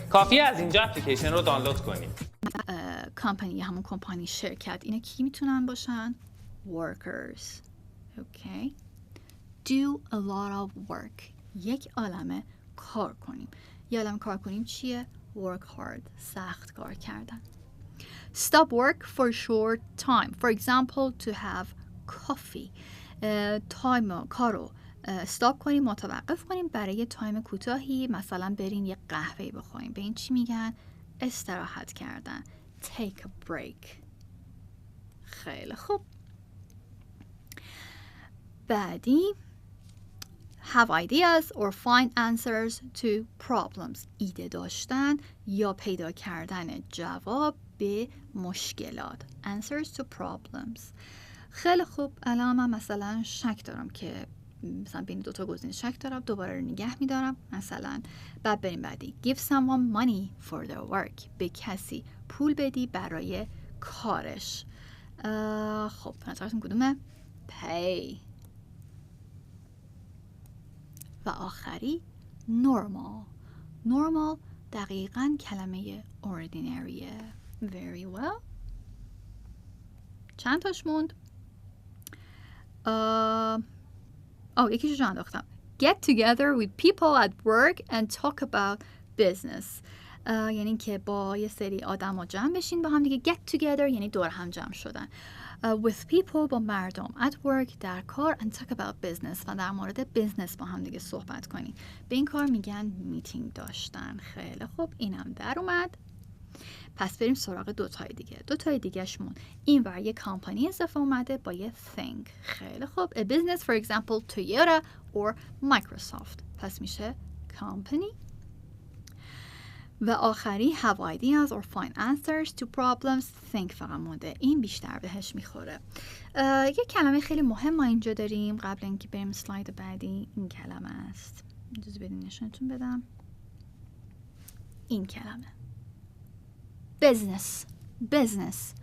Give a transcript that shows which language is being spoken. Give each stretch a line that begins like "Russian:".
Persian: کافیه از اینجا اپلیکیشن رو دانلود کنی. کمپانی، همون کمپانی، شرکت، اینا کی میتونن باشن؟ workers.
English: Okay. Do a lot of work.
Persian: یک عالمه کار کنیم. یه عالمه کار کنیم چیه؟
English: Work hard.
Persian: سخت کار کردن.
English: Stop work for short time. For example, to have coffee.
Persian: تایم کارو استاپ کنیم، متوقف کنیم برای تایم کوتاهی، مثلا بریم یه قهوه بخوریم. به این چی میگن؟ استراحت کردن.
English: Take a break.
Persian: خیلی خوب. بعدی
English: have ideas or find answers to problems.
Persian: ایده داشتن یا پیدا کردن جواب به مشکلات.
English: Answers to problems.
Persian: خیلی خوب. الان من مثلا شک دارم که مثلا بین دوتا گزینه شک دارم، دوباره رو نگه میدارم. مثلا بعد بریم بعدی.
English: Give someone money for their work.
Persian: به کسی پول بدی برای کارش. خب نظرتون کدومه؟ Pay. و آخری normal. Normal دقیقاً کلمه ordinaryه.
English: Very well.
Persian: چند تاش موند؟ یکیشو جا انداختم.
English: Get together with people at work and talk about business.
Persian: یعنی که با یه سری آدم ها جمع بشین با هم دیگه.
English: Get together
Persian: یعنی دور هم جمع شدن.
English: With people
Persian: با مردم.
English: At work
Persian: در کار.
English: And talk about business
Persian: و در مورد بیزنس با هم دیگه صحبت کنین. به این کار میگن میتینگ داشتن. خیلی خوب، اینم در اومد. پس بریم سراغ دوتای دیگه. دوتای دیگهشمون این ور یه کمپانی اضافه اومده با یه thing. خیلی خوب.
English: A business for example Toyota or Microsoft.
Persian: پس میشه company. و آخری
English: have ideas or find answers to problems.
Persian: think فقط مونده. این بیشتر بهش میخوره. یه کلمه خیلی مهم ما اینجا داریم. قبل اینکه بریم سلاید بعدی، این کلمه است. اجازه بدین نشونتون بدم. این کلمه business.